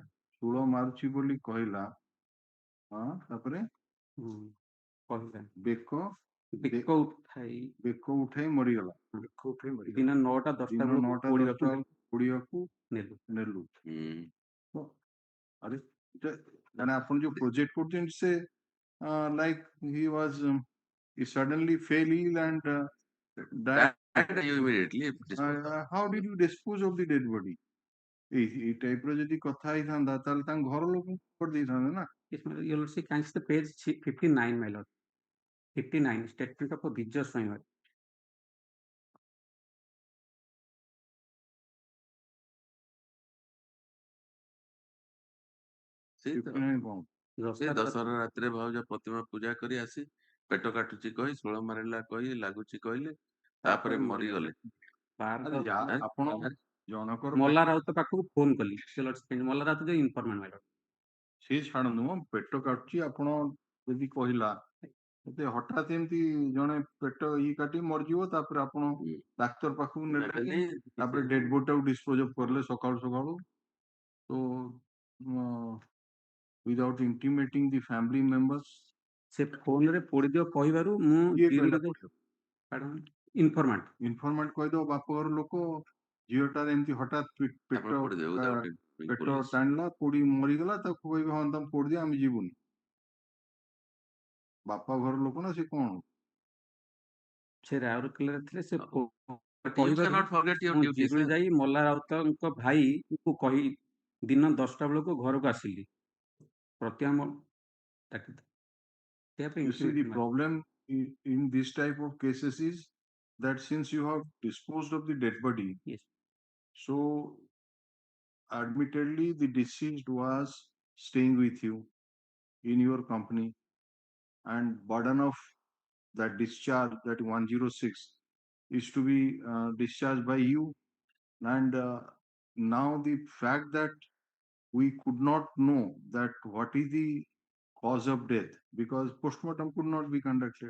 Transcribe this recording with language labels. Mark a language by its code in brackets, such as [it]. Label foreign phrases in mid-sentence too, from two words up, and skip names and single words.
[or] ଶୂଳ ମାରୁଛି ବୋଲି କହିଲା ହଁ ତାପରେ କହିଲା ବେକ ଉଠାଇ ମରିଗଲା ଦିନ 9ଟା 10ଟା ବେଳକୁ ପୋଡ଼ିବାକୁ ନେଲୁ ଆରେ ମାନେ ଆପଣ ଯୋଉ ପ୍ରୋଜେକ୍ଟ କରୁଛନ୍ତି ସେ [en] like he was he suddenly fell ill and died. You immediately How did you dispose of the dead body? [or] এই ଟାଇପର ଯଦି କଥା ହେଇଥାନ୍ତା ତାହେଲେ ତାଙ୍କ ଘର ଲୋକ କରିଦେଇଥାନ୍ତେ ନା। [en] Yes, my lord. You will see, can see the page 59, my lord. 59, statement of a Vijay Swayam. [or] ସେ ଦଶହରା ରାତିରେ ଭାଉଜ ପ୍ରତିମା ପୂଜା କରି ଆସି ପେଟ କାଟୁଛି କହି ଷୋଳ ମାରିଲା କହି ଲାଗୁଛି କହିଲେ ତାପରେ ମରିଗଲେ। ଆପଣ ଜଣକର ମଲ୍ଲା ରାଉତ ପାଖକୁ ଫୋନ କଲି ମଲ୍ଲା ରାଉତ ଯୋଉ ଇନଫର୍ମାଣ୍ଟ ମାଇଲ ସେ ଛାଡ଼ନ୍ତୁ ମ ପେଟ କାଟୁଛି ଆପଣ ଯଦି କହିଲା ମତେ ହଠାତ୍ ଏମିତି ଜଣେ ପେଟ ଇଏ କାଟି ମରିଯିବ ତାପରେ ଆପଣ ଡାକ୍ତର ପାଖକୁ ନେଲେ ତାପରେ ଡେଡ୍ ବଡିଟାକୁ [en] dispose of [or] କରିଲେ ସକାଳୁ ସକାଳୁ ତ [en] without intimating the family members [or] ସେ ଫୋନରେ ପୋଡ଼ିଦିଅ କହିବାରୁ ମୁଁ ଇନଫର୍ମାଣ୍ଟ କହିଦବ ବାପ ଘର ଲୋକ ଝିଅଟାର ଏମିତି ହଠାତ୍ ପେଟ ଟାଣିଲା ପୋଡ଼ି ମରିଗଲା ତାକୁ କହିବେ ହଁ ତମେ ପୋଡ଼ିଦିଅ ଆମେ ଯିବୁନି ବାପା ଘର ଲୋକ ନା ସେ କଣ ସେ ରାଉରକେଲାରେ ଥିଲେ ସେ କହିବାରୁ ଯାଇ ମଲ୍ଲା ରାଉତଙ୍କ ଭାଇକୁ କହି ଦିନ 10ଟା ବେଳକୁ ଘରକୁ ଆସିଲି [en] You see, the problem in this type of cases is that since you have disposed of the dead body, yes, so admittedly the deceased was staying with you in your company, and burden of that discharge, that 106, is to be discharged by you, and now the fact that we could not know that what is the cause of death because postmortem could not be conducted.